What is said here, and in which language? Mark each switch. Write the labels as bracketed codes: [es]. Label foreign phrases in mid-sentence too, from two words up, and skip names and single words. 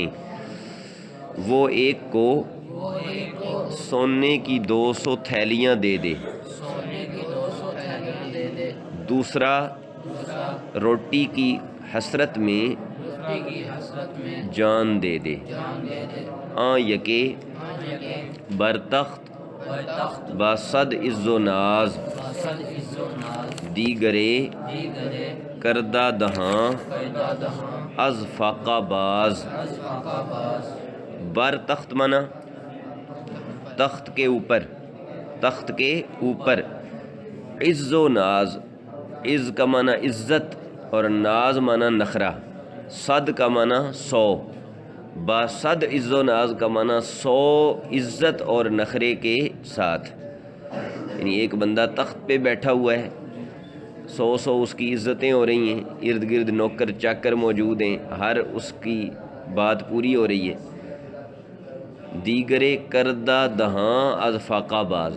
[ur] وہ ایک کو سونے کی 200 تھیلیاں دے دے. دوسرا روٹی کی حسرت میں جان دے دے. [fa] یکے برتخت با صد عز و ناز دیگرے کردہ دہاں از فاقہ باز. بر تخت [ur] منا تخت کے اوپر، تخت کے اوپر. [fa] عز و ناز، [ur] عز کا معنی عزت اور ناز معنی نخرہ. صد کا معنی 100. [fa] با صد عز و ناز [ur] کا معنی 100 عزت اور نخرے کے ساتھ. یعنی ایک بندہ تخت پہ بیٹھا ہوا ہے، 100 اس کی عزتیں ہو رہی ہیں، ارد گرد نوکر چاکر موجود ہیں، ہر اس کی بات پوری ہو رہی ہے. [fa] دیگرے کردہ دہاں از فاقہ باز.